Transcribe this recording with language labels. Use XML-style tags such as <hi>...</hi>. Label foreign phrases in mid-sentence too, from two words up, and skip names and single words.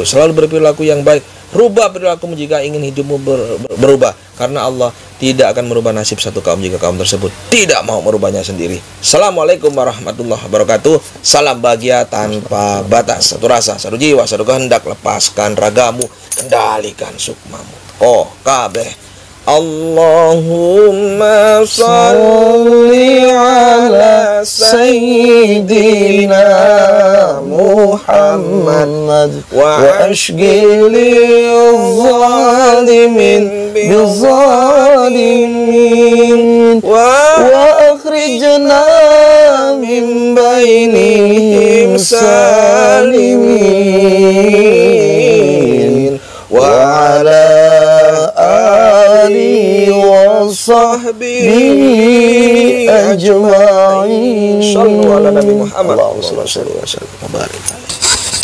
<id>Selalu berperilaku yang baik. Rubah perilakumu jika ingin hidupmu berubah, karena Allah tidak akan merubah nasib satu kaum jika kaum tersebut tidak mau merubahnya sendiri.</id> <ar>السلام عليكم ورحمة الله وبركاته.</ar> <id>Salam bahagia tanpa batas. Satu rasa, satu jiwa, satu kehendak. Lepaskan ragamu, kendalikan sukmamu. Oh kabeh.</id> <ar>اللهم صل على سيدنا محمد واشغل الظالمين بالظالمين وأخرجنا من بينهم سالمين وعلى آله وصحبه أجمعين. صلوا على النبي محمد. اللهم صل وسلم وبارك.</ar>